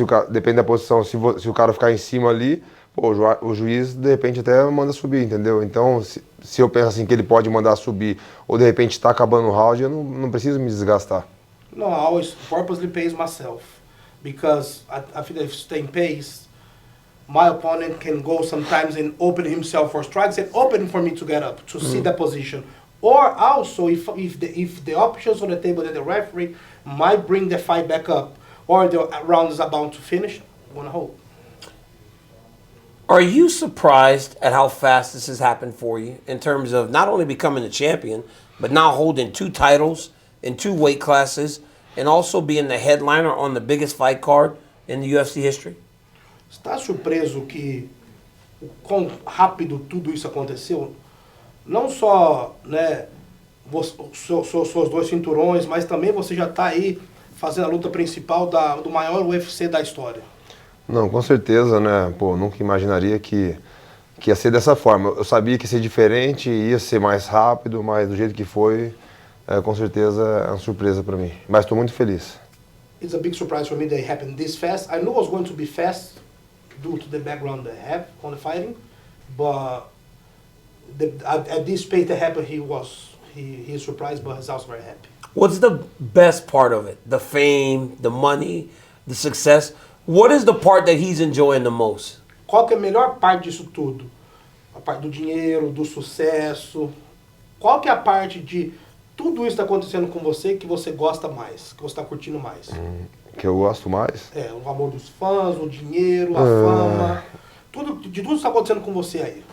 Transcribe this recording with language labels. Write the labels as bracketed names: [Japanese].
[Portuguese] Depende da posição, se o cara ficar em cima ali, o juiz, de repente, até manda subir, entendeu? Então, se eu penso assim que ele pode mandar subir, ou de repente está acabando o round, eu não preciso me desgastar. [English] No, I always purposely pace myself, because I feel that if staying pace, my opponent can go sometimes and open himself for strikes and open for me to get up, to see the position. Or also, if the options on the table that the referee might bring the fight back up, or the round is about to finish, I'm going to hold. Are you surprised at how fast this has happened for you in terms of not only becoming a champion, but now holding 2 titles in 2 weight classes and also being the headliner on the biggest fight card in the UFC history? [Portuguese] Está surpreso que o quão rápido tudo isso aconteceu? Não só, né, seus 2 cinturões, mas também você já está aí fazendo a luta principal do maior UFC da história. Não, com certeza, né? Pô, nunca imaginaria que ia ser dessa forma. Eu sabia que ia ser diferente, ia ser mais rápido, mas do jeito que foi, com certeza é uma surpresa para mim. Mas estou muito feliz. [English] It's a big surprise for me that it happened this fast. I knew it was going to be fast due to the background that I have on the fighting, but at this pace that happened, he is surprised, but he's also very happy. What's the best part of it? The fame, the money, the success? What is the part that he's enjoying the most? [Portuguese] Qual que é a melhor parte disso tudo? A parte do dinheiro, do sucesso. Qual que é a parte de tudo isso está acontecendo com você que você gosta mais, que você está curtindo mais? Que eu gosto mais? É, o amor dos fãs, o dinheiro, a fama. De tudo está acontecendo com você aí.